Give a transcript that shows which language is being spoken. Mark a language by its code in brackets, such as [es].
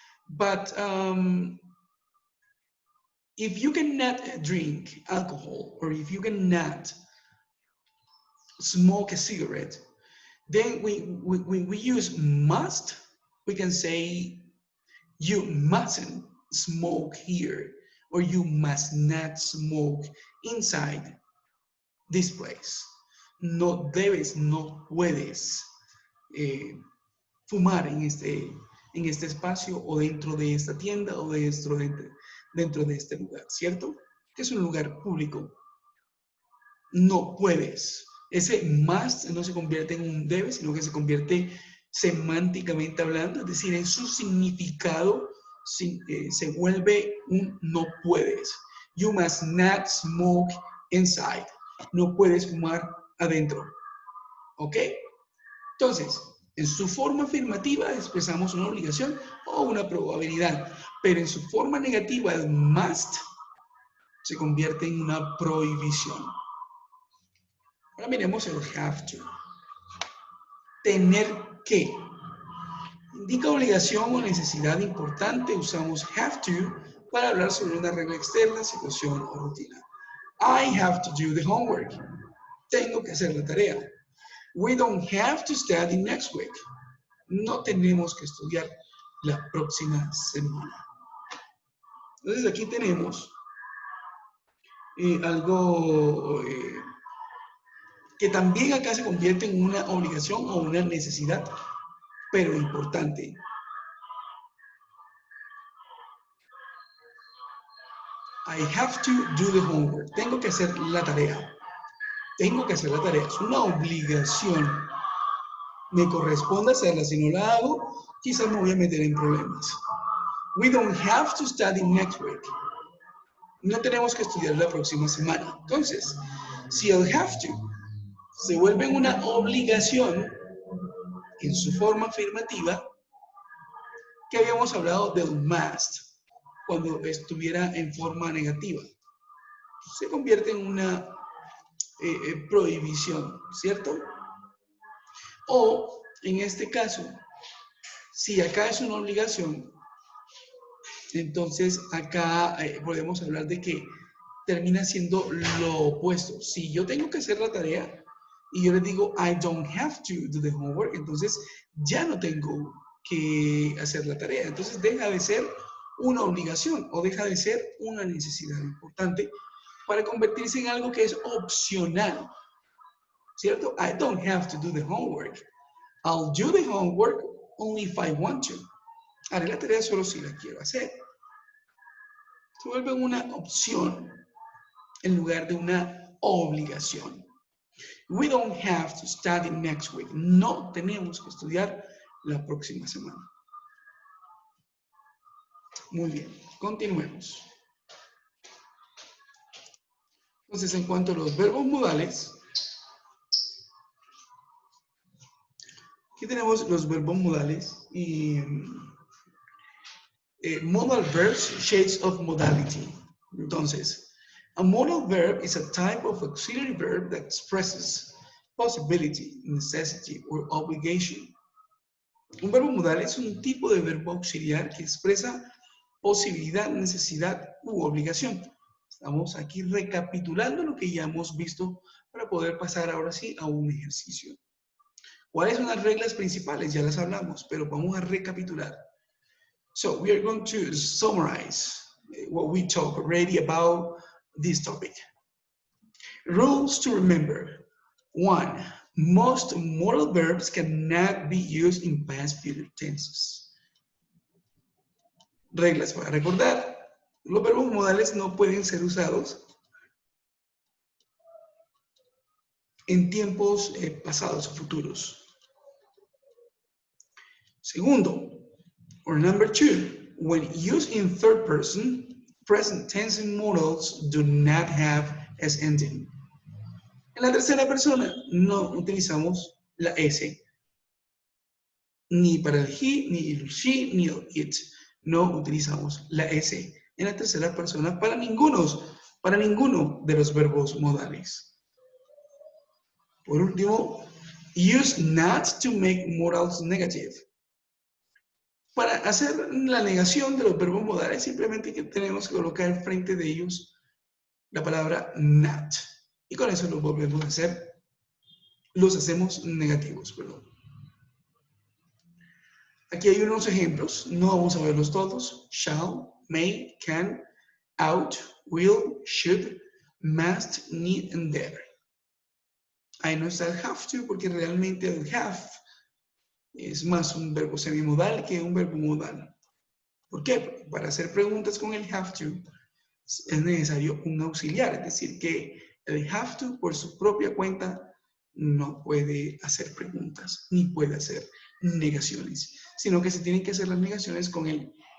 [en] But if you cannot drink alcohol or if you cannot smoke a cigarette, then we use must. We can say you mustn't smoke here, or you must not smoke inside this place. [es] No debes, no puedes fumar en este espacio o dentro de esta tienda o dentro de este lugar, ¿cierto? Que es un lugar público. No puedes. Ese must no se convierte en un debe, sino que se convierte semánticamente hablando, es decir, en su significado se vuelve un no puedes. [en] You must not smoke inside. [es] No puedes fumar adentro. ¿Ok? Entonces, en su forma afirmativa expresamos una obligación o una probabilidad, pero en su forma negativa, el must se convierte en una prohibición. Ahora miremos el have to. Tener que. Indica obligación o necesidad importante. Usamos have to para hablar sobre una regla externa, situación o rutina. [en] I have to do the homework. [es] Tengo que hacer la tarea. [en] We don't have to study next week. [es] No tenemos que estudiar la próxima semana. Entonces aquí tenemos algo que también acá se convierte en una obligación o una necesidad, pero importante. I have to do the homework. Tengo que hacer la tarea. Tengo que hacer la tarea. Es una obligación. Me corresponde hacerla. Si no la hago, quizás me voy a meter en problemas. [en] We don't have to study next week. [es] No tenemos que estudiar la próxima semana. Entonces, si el have to se vuelve una obligación en su forma afirmativa, que habíamos hablado del must cuando estuviera en forma negativa, se convierte en una prohibición, ¿cierto? O en este caso, si acá es una obligación, entonces acá podemos hablar de que termina siendo lo opuesto. Si yo tengo que hacer la tarea y yo les digo [en] I don't have to do the homework, [es] entonces ya no tengo que hacer la tarea. Entonces deja de ser una obligación o deja de ser una necesidad importante para convertirse en algo que es opcional, ¿cierto? [en] I don't have to do the homework. I'll do the homework only if I want to. [es] Haré la tarea solo si la quiero hacer. Se vuelve una opción en lugar de una obligación. [en] We don't have to study next week. [es] No tenemos que estudiar la próxima semana. Muy bien, continuemos. Entonces, en cuanto a los verbos modales, aquí tenemos los verbos modales y [en] modal verbs, shades of modality. Entonces, a modal verb is a type of auxiliary verb that expresses possibility, necessity, or obligation. [es] Un verbo modal es un tipo de verbo auxiliar que expresa posibilidad, necesidad u obligación. Estamos aquí recapitulando lo que ya hemos visto para poder pasar ahora sí a un ejercicio. ¿Cuáles son las reglas principales? Ya las hablamos, pero vamos a recapitular. [en] So we are going to summarize what we talked already about this topic. Rules to remember. 1. Most modal verbs cannot be used in past future tenses. [es] Reglas para recordar. Los verbos modales no pueden ser usados en tiempos pasados o futuros. [en] Segundo, or number 2, when used in third person, present tense modals do not have S ending. [es] En la tercera persona no utilizamos la S, ni para el he, ni el she, ni el it. No utilizamos la S en la tercera persona para ninguno de los verbos modales. Por último, [en] use not to make modals negative. [es] Para hacer la negación de los verbos modales, simplemente que tenemos que colocar frente de ellos la palabra not. Y con eso los volvemos a hacer, los hacemos negativos, perdón. Aquí hay unos ejemplos, no vamos a verlos todos. [en] Shall, may, can, ought, will, should, must, need, and dare. [es] Ahí no está el have to, porque realmente el have es más un verbo semimodal que un verbo modal. ¿Por qué? Porque para hacer preguntas con el have to es necesario un auxiliar, es decir, que el have to por su propia cuenta no puede hacer preguntas ni puede hacer negaciones, sino que se tienen que hacer las negaciones con el